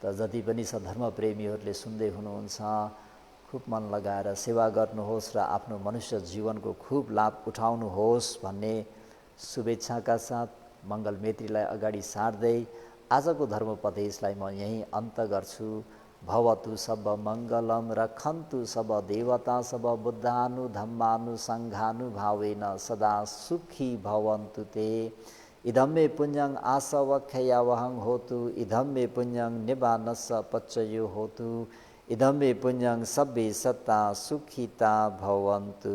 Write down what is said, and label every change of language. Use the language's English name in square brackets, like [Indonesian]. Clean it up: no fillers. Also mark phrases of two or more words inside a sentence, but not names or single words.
[Nepali] त जति पनि सधर्म प्रेमीहरूले सुन्दै हुनुहुन्छ खुब मन लगाएर सेवा गर्नुहोस् र आफ्नो मनुष्य जीवनको खुब लाभ उठाउनुहोस् भन्ने शुभेच्छाका साथ मङ्गल मेत्रीलाई अगाडि सार्दै आजको धर्मोपदेशलाई म यहीँ अन्त गर्छु। [Pali] भवतु सब मङ्गलम रक्षन्तु सब देवता सब बुद्धानु धम्मानु सङ्घानुभावेन सदा सुखी भवन्तु ते। इदं मे पुण्यं आसवख्ययावहं होतु इदं मे पुण्यं निबानस्स पच्चयो होतु इदं मे पुण्यं सब्बे सत्ता सुखिता भवन्तु।